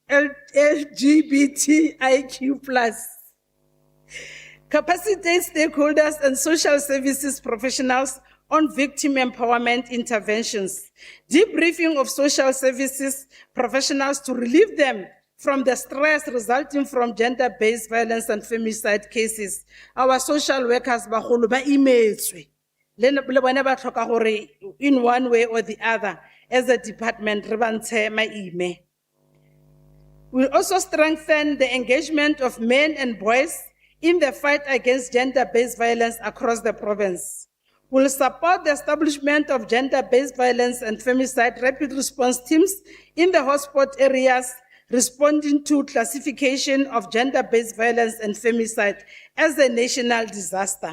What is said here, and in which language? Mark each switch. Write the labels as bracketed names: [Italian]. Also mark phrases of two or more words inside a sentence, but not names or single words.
[English] capacitate stakeholders and social services professionals on victim empowerment interventions, debriefing of social services professionals to relieve them from the stress resulting from gender-based violence and femicide cases. Our social workers [Tswana] bagolo ba imetswe le bone ba tlhoka gore [English] in one way or the other as a department [Tswana] re bantshe maime. [English] We'll also strengthen the engagement of men and boys in the fight against gender-based violence across the province. We'll support the establishment of gender-based violence and femicide rapid response teams in the hotspot areas, responding to classification of gender-based violence and femicide as a national disaster.